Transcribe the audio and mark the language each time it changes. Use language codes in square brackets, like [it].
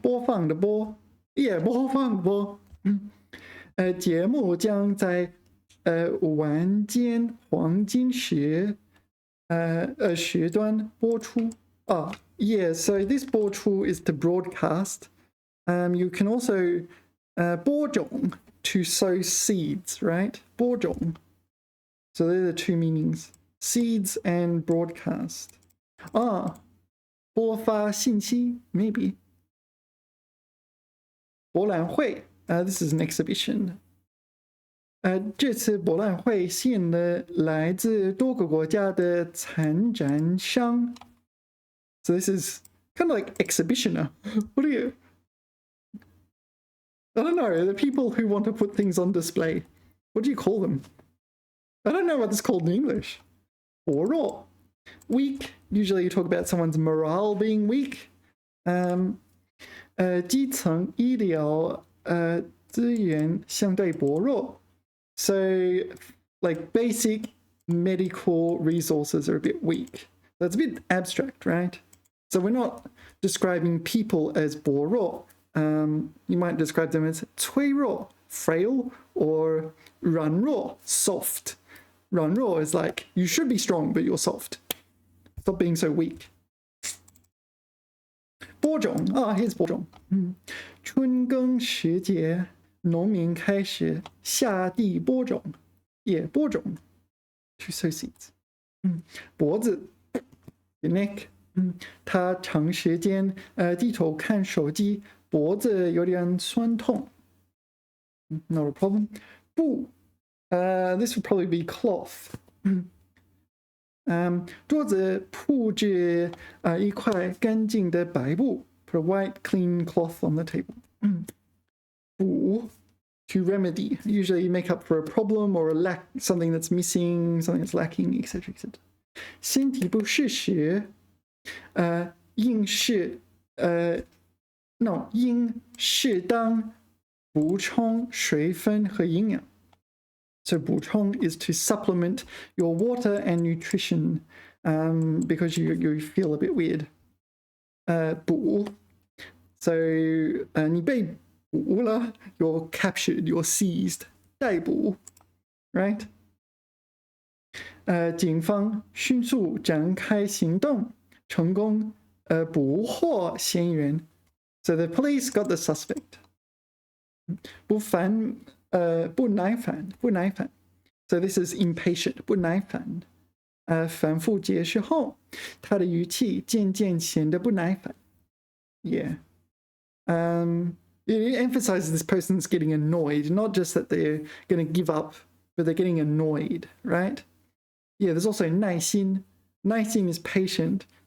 [zh] 播放的播 Yeah, 播放播节目将在晚间黄金时段播出 [en] Yeah, so this [zh] 播出 [en] is to broadcast. You can also 播种 to sow seeds, right? 播种 So they're the two meanings. Seeds and broadcast. [zh] 播发信息 maybe. [en] 博览会 this is an exhibition. [zh] 这次博览会吸引了来自多个国家的参展商 [en] So this is kind of like exhibitioner. What are you? I don't know, the people who want to put things on display. What do you call them? I don't know what it's called in English. 薄弱 Weak, usually you talk about someone's morale being weak. [zh] 基层医疗资源相对薄弱 [en] So like basic medical resources are a bit weak. That's a bit abstract, right? So we're not describing people as 薄弱. You might describe them as 脆弱 frail, or 软弱 soft. 软弱 is like you should be strong but you're soft. Stop being so weak. [zh] 播种 here's 播种 春耕时节农民开始下地播种 Yeah, 播种 [en] to sow seeds. 脖子 the neck. [zh] 他长时间低头看手机脖子有点酸痛 [en] Not a problem. 布 this would probably be cloth. [zh] 桌子铺着一块干净的白布 [en] Put a white clean cloth on the table. 补 to remedy. Usually you make up for a problem or something that's missing, something that's lacking, etc. etc. [zh] 身体不适时应适当补充水分和营养 [en] So 补充 is to supplement your water and nutrition because you feel a bit weird. 补 So [zh] 你被捕了 [en] you're captured, you're seized. [zh] 逮捕 right? 警方迅速展开行动成功捕获嫌疑人 [en] So the police got the suspect. [zh] 不耐烦 [en] So this is impatient [zh] 不耐烦反复解释后他的语气渐渐显得不耐烦 Yeah. [en] It emphasizes this person's getting annoyed, not just that they're going to give up, but they're getting annoyed, right? Yeah, there's also 耐心 is patient.